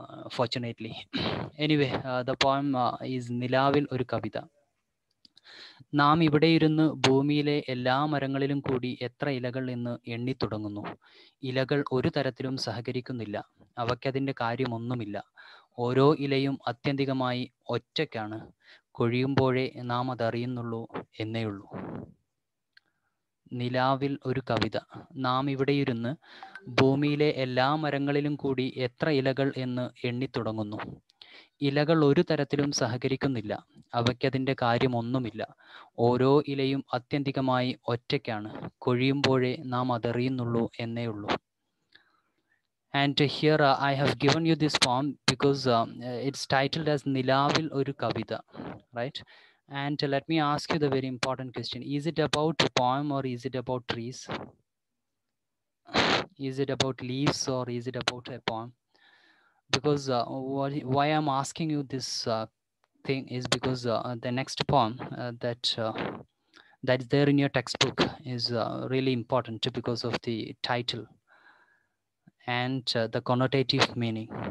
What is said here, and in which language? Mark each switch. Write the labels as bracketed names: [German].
[English] Fortunately, anyway, the poem is നിലാവിൽ ഒരു കവിത. [Malayalam] നാം ഇവിടെയിരുന്ന് ഭൂമിയിലെ എല്ലാ മരങ്ങളിലും കൂടി എത്ര ഇലകൾ എന്ന് എണ്ണിത്തുടങ്ങുന്നു. ഇലകൾ ഒരു തരത്തിലും സഹകരിക്കുന്നില്ല. അവയ്ക്കതിൻ്റെ കാര്യമൊന്നുമില്ല. ഓരോ ഇലയും ആത്യന്തികമായി ഒറ്റയ്ക്കാണ്. കൊഴിയുമ്പോഴേ നാം അതറിയുന്നുള്ളൂ എന്നേയുള്ളൂ. നിലാവിൽ ഒരു കവിത. നാം ഇവിടെയിരുന്ന് ഭൂമിയിലെ എല്ലാ മരങ്ങളിലും കൂടി എത്ര ഇലകൾ എന്ന് എണ്ണിത്തുടങ്ങുന്നു. ഇലകൾ ഒരു തരത്തിലും സഹകരിക്കുന്നില്ല. അവയ്ക്കതിൻ്റെ കാര്യമൊന്നുമില്ല. ഓരോ ഇലയും ആത്യന്തികമായി ഒറ്റയ്ക്കാണ്. കൊഴിയുമ്പോഴേ നാം അതറിയുന്നുള്ളൂ എന്നേയുള്ളൂ. [English] And here I have given you this poem because it's titled as Nilavil Oru Kavita, right? And let me ask you the very important question. Is it about a poem or is it about trees? Is it about leaves or is it about a poem? Because why I'm asking you this thing is because the next poem that's there in your textbook is really important because of the title and the connotative meaning.